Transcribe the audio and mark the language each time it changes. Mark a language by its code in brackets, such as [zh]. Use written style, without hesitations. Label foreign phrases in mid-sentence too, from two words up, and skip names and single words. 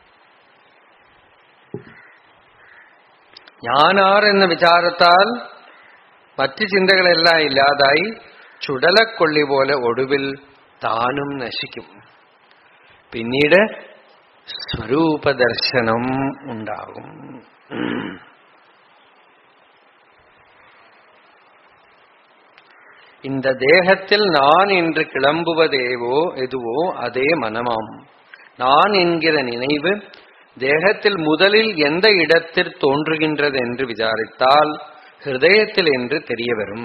[ml] ഞാനാർ എന്ന വിചാരത്താൽ മറ്റു ചിന്തകളെല്ലാം ഇല്ലാതായി ചുടലക്കൊള്ളി പോലെ ഒടുവിൽ താനും നശിക്കും. പിന്നീട് സ്വരൂപദർശനം ഉണ്ടാകും. [ta] இந்த தேகத்தில் நான் என்று கிளம்புவதேவோ எதுவோ அதே மனமாம். நான் என்கிற நினைவு தேகத்தில் முதலில் எந்த இடத்தில் தோன்றுகின்றது என்று விசாரித்தால் ஹிருதயத்தில் என்று தெரிய வரும்.